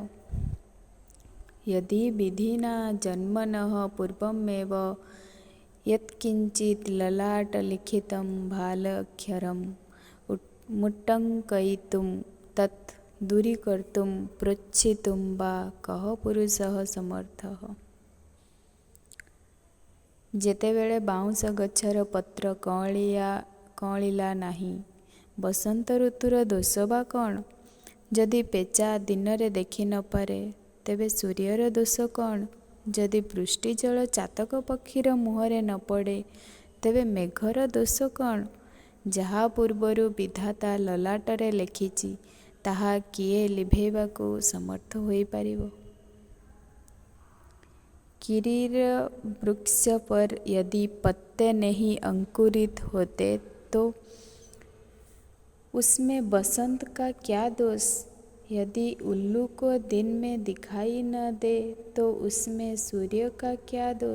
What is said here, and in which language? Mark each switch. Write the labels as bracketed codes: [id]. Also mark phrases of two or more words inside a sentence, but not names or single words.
[sa] यदि विधिना जन्मनः पूर्वमेव यत्किञ्चित् ललाटलिखितं भालाक्षरं मुट्टङ्कयितुं तत् दूरीकर्तुं प्रोत्सितुं वा कः पुरुषः समर्थः। [or] ଯେତେବେଳେ ବାଉଁଶ ଗଛର ପତ୍ର କଅଁଳିଲା ନାହିଁ ବସନ୍ତ ଋତୁର ଦୋଷ ବା କ'ଣ? ଯଦି ପେଚା ଦିନରେ ଦେଖି ନ ପାରେ ତେବେ ସୂର୍ଯ୍ୟର ଦୋଷ କ'ଣ? ଯଦି ବୃଷ୍ଟିଜଳ ଚାତକ ପକ୍ଷୀର ମୁହଁରେ ନ ପଡ଼େ ତେବେ ମେଘର ଦୋଷ କ'ଣ? ଯାହା ପୂର୍ବରୁ ବିଧାତା ଲଲାଟରେ ଲେଖିଛି ତାହା କିଏ ଲିଭେଇବାକୁ ସମର୍ଥ ହୋଇପାରିବ? [hi] किरीर वृक्ष पर यदि पत्ते नहीं अंकुरित होते तो उसमें बसंत का क्या दोष। यदि उल्लू को दिन में दिखाई न दे तो उसमें सूर्य का क्या दोष।